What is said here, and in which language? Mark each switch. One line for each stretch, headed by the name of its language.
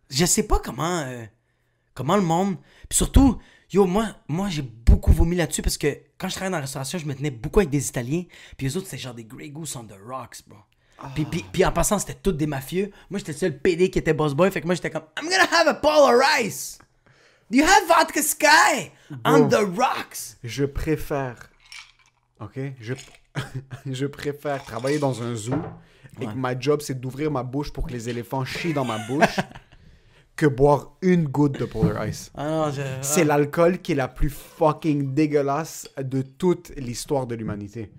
French: Je sais pas comment le monde. Puis surtout, yo, moi j'ai beaucoup vomi là-dessus parce que quand je travaillais dans la restauration, je me tenais beaucoup avec des Italiens. Puis eux autres, c'était genre des Grey Goose
English: on the rocks, bro.
French: Puis en passant, c'était tous des mafieux. Moi, j'étais le seul PD qui était boss boy. Fait que moi, j'étais comme,
English: I'm gonna have a bowl of rice. Do you have vodka sky on the rocks?
French: Je préfère. Ok? Je préfère travailler dans un zoo et que ma job, c'est d'ouvrir ma bouche pour que les éléphants chient dans ma bouche que boire une goutte de Polar Ice. Ah non, C'est l'alcool qui est la plus fucking dégueulasse de toute l'histoire de l'humanité.